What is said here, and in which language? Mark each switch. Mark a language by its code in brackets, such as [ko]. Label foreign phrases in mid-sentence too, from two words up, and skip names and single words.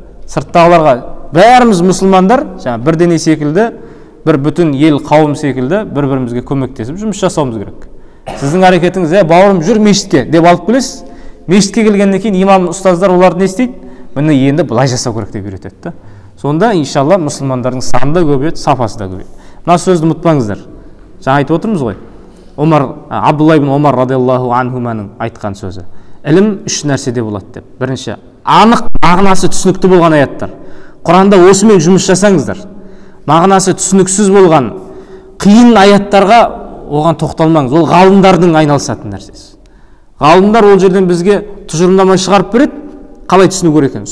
[kk] Сырттағыларға бәріміз мұсылмандар, жаңа бір дене секілді, бір бүтін ел қауым секілді бір-бірімізге көмектесіп жұмыс жасауымыз керек. Сіздің әрекетіңіз, бауырым жүр мешітке деп алып келесіз. Мешітке келгеннен кейін имам ұстаздар оларды не істейді? Міне енді былай жасау керек деп үйретеді да. Сонда иншалла мұсылмандардың саны да көбейеді, сапасы да көбейеді. Мына сөзді ұмытпаңыздар. Жаңа айтып отырмыз ғой. Абдулла ибн Умар [ar] رضي الله عنهما [kk] айтқан сөзі. Ілім үш нәрседе болады деп. Бірінші, анық мағынасы түсінікті болған аяттар. Құранда осымен жұмыс жасаңыздар. Мағынасы түсініксіз болған қиын аяттарға оған тоқталмаңыз. Ол ғалымдардың айналысатын нәрсесі. Ғалымдар ол жерден бізге тұжырымдама шығарып береді, қалай түсіну керек екен.